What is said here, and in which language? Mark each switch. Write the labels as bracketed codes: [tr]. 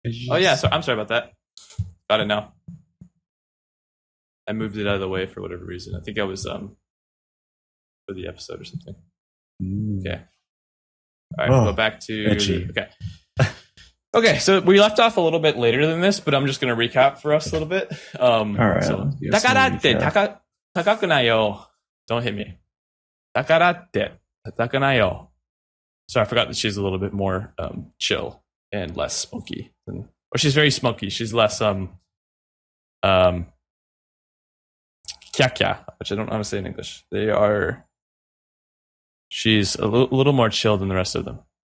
[en] Oh yeah, so I'm sorry about that. Got it now. I moved it out of the way for whatever reason. I think I was for the episode or something. Okay. All right, go back to okay. So we left off a little bit later than this, but I'm just going to recap for us a little bit. All right. [ja] So, だからって高くないよ. [en] Don't hit me. [ja] だからって高くないよ. [en] So I forgot that she's a little bit more chill and less smoky. Or she's very smoky. She's less kya kya, which I don't know how to say in English. She's a little more chill than the rest of them.